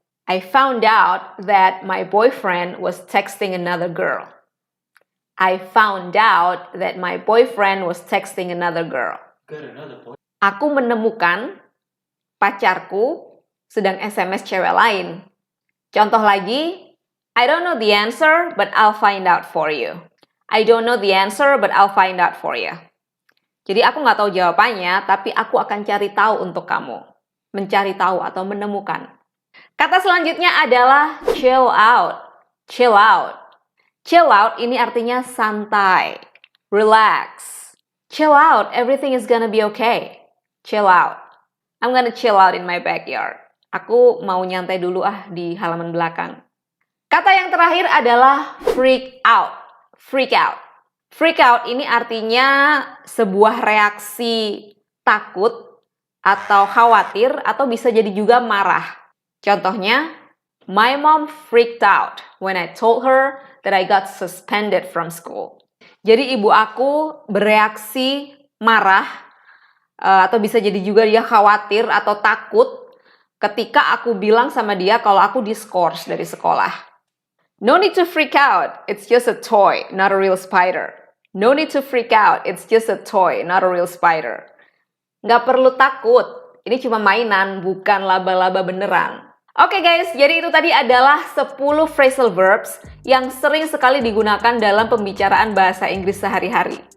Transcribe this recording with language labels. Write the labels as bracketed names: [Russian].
[English] I found out that my boyfriend was texting another girl. I found out that my boyfriend was texting another girl. [Indonesian] Aku menemukan pacarku sedang SMS cewek lain. Contoh lagi, [English] I don't know the answer, but I'll find out for you. I don't know the answer, but I'll find out for you. [Indonesian] Jadi aku nggak tahu jawabannya, tapi aku akan cari tahu untuk kamu. Mencari tahu atau menemukan. Kata selanjutnya adalah chill out. Chill out. Chill out ini artinya santai, relax. [English] Chill out, everything is gonna be okay. Chill out. I'm gonna chill out in my backyard. [Indonesian] Aku mau nyantai dulu di halaman belakang. Kata yang terakhir adalah freak out. Freak out. Freak out ini artinya sebuah reaksi takut atau khawatir atau bisa jadi juga marah. [English] Contohnya, my mom freaked out when I told her that I got suspended from school. [Indonesian] Jadi ibu aku bereaksi marah atau bisa jadi juga dia khawatir atau takut ketika aku bilang sama dia kalau aku diskors dari sekolah. [English] No need to freak out. It's just a toy, not a real spider. No need to freak out. It's just a toy, not a real spider. [Indonesian] Nggak perlu takut. Ini cuma mainan, bukan laba-laba beneran. Oke guys, jadi itu tadi adalah 10 phrasal verbs yang sering sekali digunakan dalam pembicaraan bahasa Inggris sehari-hari.